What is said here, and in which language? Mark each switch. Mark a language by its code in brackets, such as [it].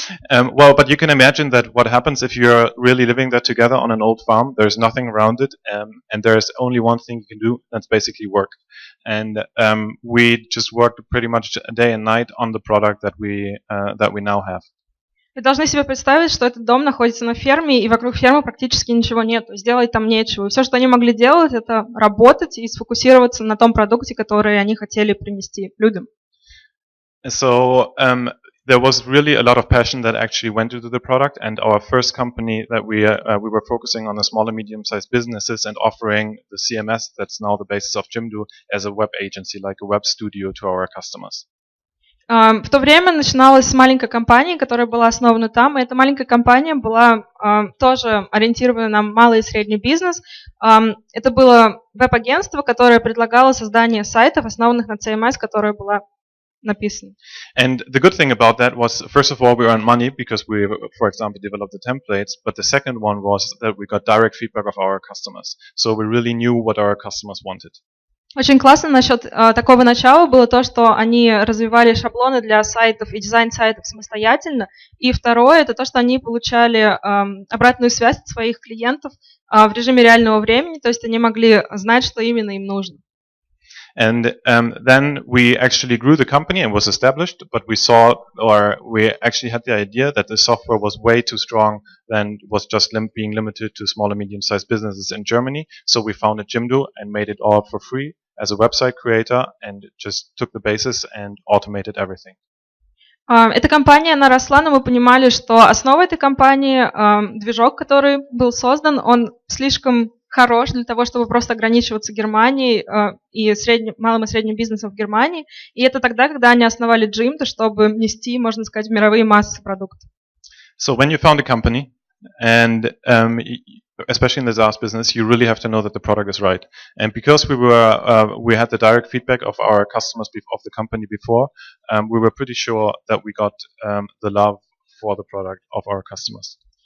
[en] Well, but you can imagine that what happens if you're really living there together on an old farm. There's nothing around it, and there's only one thing you can do. That's basically work. And we just worked pretty much day and night on the product that we now have. [ru] Вы должны себе представить, что этот дом находится на ферме, и вокруг фермы практически ничего нет. Сделать там нечего. Все, что они могли делать, это работать и сфокусироваться на том продукте, который они хотели принести людям. So there was really a lot of passion that actually went into the product, and our first company that we were focusing on the small and medium-sized businesses and offering the CMS that's now the basis of Jimdo as a web agency, like a web studio to our customers. В то время начиналась с маленькой компании, которая была основана там, и эта маленькая компания была тоже ориентирована на малый и средний бизнес. Это было веб-агентство, которое предлагало создание сайтов, основанных на CMS, которая была написано. [en] And the good thing about that was, first of all, we earned money because we, for example, developed the templates. But the second one was that we got direct feedback of our customers. So we really knew what our customers wanted. [ru] Очень классно насчет такого начала было то, что они развивали шаблоны для сайтов и дизайн сайтов самостоятельно. И второе, это то, что они получали обратную связь от своих клиентов в режиме реального времени, то есть они могли знать, что именно им нужно. [en] And then we actually grew the company and was established, but we saw, or we actually had the idea that the software was way too strong than was just being limited to small and medium-sized businesses in Germany. So we founded Jimdo and made it all for free as a website creator and just took the basis and automated everything. [ru] Эта компания, она росла, но мы понимали, что основа этой компании, движок, который был создан, он слишком хорош для того, чтобы просто ограничиваться Германией и малым и средним бизнесом в Германии. И это тогда, когда они основали Jimdo, чтобы нести, можно сказать, в мировые массы продукты. [en] So when you found a company, and especially in the SaaS business, you really have to know that the product is right. And because we had the direct feedback of our customers of the company before, we were pretty sure that we got the love for the product of our customers.